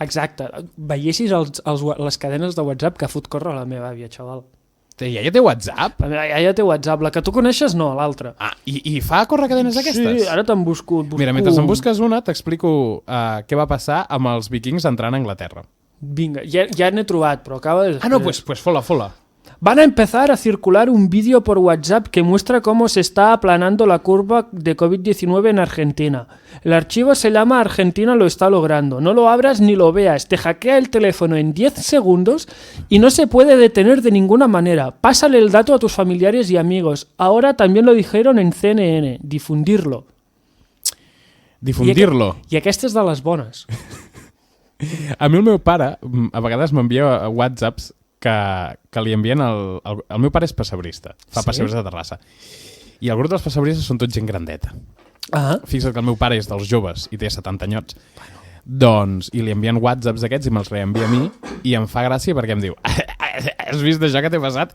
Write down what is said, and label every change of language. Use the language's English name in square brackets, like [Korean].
[Catalan] Exacte. Veiessis les cadenes de WhatsApp que fot córrer la meva àvia, xaval. Ja té WhatsApp? Ja té WhatsApp. La que tu coneixes, no, l'altra. I fa córrer cadenes aquestes? Sí, ara te'n busco. Mira, mentre en busques una, t'explico què va passar amb els vikings entrant a Anglaterra. Vinga, ja n'he trobat, però acaba de... [Spanish] No, pues fola. Van a empezar a circular un vídeo por WhatsApp que muestra cómo se está aplanando la curva de COVID-19 en Argentina. El archivo se llama Argentina lo está logrando. No lo abras ni lo veas. Te hackea el teléfono en 10 segundos y no se puede detener de ninguna manera. Pásale el dato a tus familiares y amigos. Ahora también lo dijeron en CNN. Difundirlo. Difundirlo. [Catalan] I aquesta és de les bones. A mi el meu pare a vegades m'envia whatsapps que li envien el meu pare és pessebrista, fa pessebres de Terrassa, i el grup dels pessebristes són tot gent grandeta. Fixa't que el meu pare és dels joves i té 70 anyots, doncs, i li envien whatsapps d'aquests i me'ls reenvia a mi i em fa gràcia perquè em diu has vist això que t'he passat?